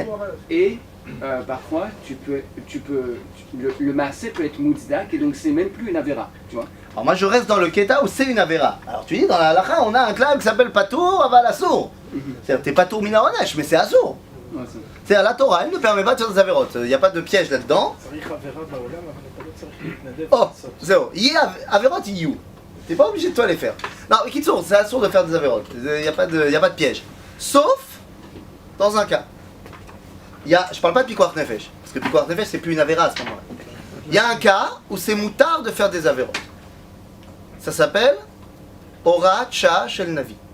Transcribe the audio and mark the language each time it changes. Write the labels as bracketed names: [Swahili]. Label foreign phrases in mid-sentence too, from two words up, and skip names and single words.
[French] Et parfois, le maasé peut être mouzdak et donc c'est même plus une avéra. Tu vois? Alors moi je reste dans le keta où c'est une avéra. Alors tu dis dans la halakha on a un clave qui s'appelle [Hebrew] פטור אבל אסור. [French] C'est-à-dire t'es [Hebrew] פטור מן העונש, [French] mais c'est assour. Ouais, c'est- C'est-à-dire la Torah elle ne permet pas de faire des avérotes. Il n'y a pas de piège là-dedans. [Hebrew] צריך עבירה בעולם, אבל אתה לא צריך להתנדב Oh, לעשות. zéro. יהיה avérotes יהיו. [French] T'es pas obligé de toi les faire. Non, mais Kitsour, c'est assour de faire des avérotes. Il n'y a pas de piège. Sauf dans un cas. Je parle pas de [Hebrew] פיקוח נפש. [French] Parce que [Hebrew] פיקוח נפש [French] c'est plus une avéra à ce moment-là. Il y a un cas où c'est moutard de faire des avérotes. Ça s'appelle [Hebrew] הוראת שעה של נביא.